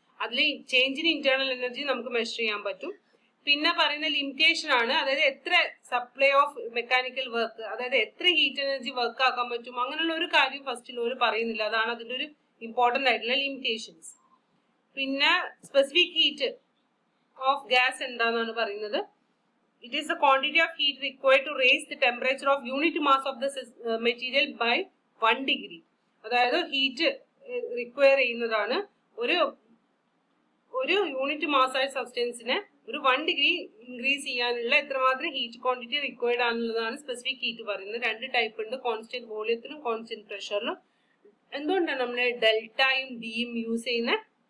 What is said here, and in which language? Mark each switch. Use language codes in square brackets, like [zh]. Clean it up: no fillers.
[ml] അതിൽ ചേഞ്ചിന് internal energy നമുക്ക് measure ചെയ്യാൻ പറ്റും. പിന്നെ പറയുന്ന ലിമിറ്റേഷൻ ആണ്, അതായത് എത്ര സപ്ലൈ ഓഫ് മെക്കാനിക്കൽ വർക്ക്, അതായത് എത്ര ഹീറ്റ് എനർജി വർക്ക് ആക്കാൻ പറ്റും, അങ്ങനെയുള്ള ഒരു കാര്യം ഫസ്റ്റ് ലോയിൽ പറയുന്നില്ല. അതാണ് അതിന്റെ ഒരു ഇമ്പോർട്ടന്റ് ആയിട്ടുള്ള ലിമിറ്റേഷൻസ്. പിന്നെ സ്പെസിഫിക് ഹീറ്റ് ഓഫ് ഗ്യാസ് എന്താണെന്നാണ് പറയുന്നത്. [en] It is the quantity of heat required to raise the temperature of unit mass of the material by 1 degree. [ml] അതായത് ഹീറ്റ് റിക്വയർ ചെയ്യുന്നതാണ് ഒരു യൂണിറ്റ് മാസ് ആയ സബ്സ്റ്റൻസിനെ ഒരു 1 ഡിഗ്രി ഇൻക്രീസ് ചെയ്യാനുള്ള എത്രമാത്രം heat quantity required ആണെന്നുള്ളതാണ് specific heat പറയുന്നത്. രണ്ട് ടൈപ്പ് ഉണ്ട്, കോൺസ്റ്റന്റ് വോളിയത്തിലും കോൺസ്റ്റന്റ് പ്രഷറിലും. എന്തുകൊണ്ടാണ് നമ്മൾ ഡെൽറ്റയും ഡിയും യൂസ് ചെയ്യുന്നത്?